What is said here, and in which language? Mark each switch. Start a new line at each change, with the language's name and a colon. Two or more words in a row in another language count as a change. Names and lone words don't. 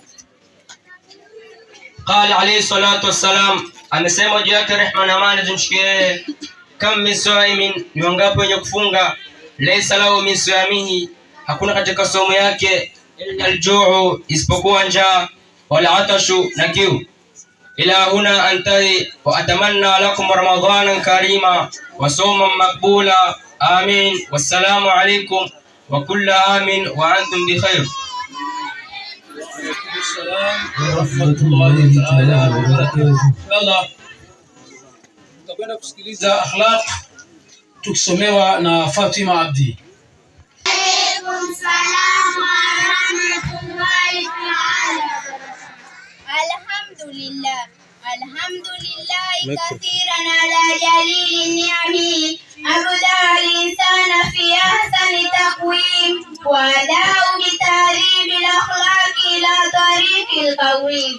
Arabic: قال عليه الصلاة والسلام,
Swahili: amesema juu yake rehma na amani zimshikie,
Arabic: كم من صائم,
Swahili: ni wangapi wenye kufunga,
Arabic: ليس له من صيامه,
Swahili: hakuna katika somo yake,
Arabic: إلا الجوع,
Swahili: isipokuwa njaa,
Arabic: والعطش,
Swahili: na kiu.
Arabic: إلى هنا أنتهي وأتمنى لكم رمضانا كريما وصوما مقبولا آمين. والسلام عليكم وكل عام وأنتم بخير. ورحمة الله تعالى وبركاته.
Swahili: Allah, tutakwenda kusikiliza akhlaq tukisomewa na Fatima Abdi.
Arabic: عليكم السلام ورحمة الله تعالى. الحمد لله كثيرا على جليل نعمه أبدع الإنسان في أحسن تقويم وأدعو بتهذيب الأخلاق إلى طريق القويم.